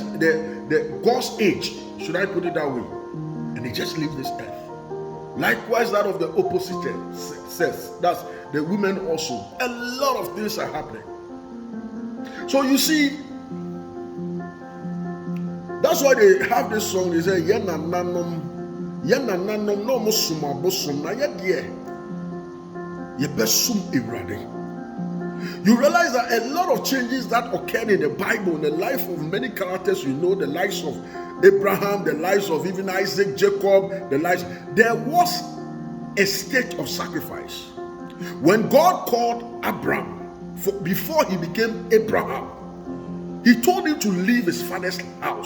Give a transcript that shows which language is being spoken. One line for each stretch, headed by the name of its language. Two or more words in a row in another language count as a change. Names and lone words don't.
English: They're God's age, should I put it that way? And they just leave this earth. Likewise, that of the opposite sex. That's the women also. A lot of things are happening. So you see, that's why they have this song. They say,
Akan: "Yena nanom no musuma bosum na yedie yebesum irade."
English: You realize that a lot of changes that occurred in the Bible, in the life of many characters, you know, the lives of Abraham, the lives of even Isaac, Jacob, there was a state of sacrifice. When God called Abraham, before he became Abraham, he told him to leave his father's house.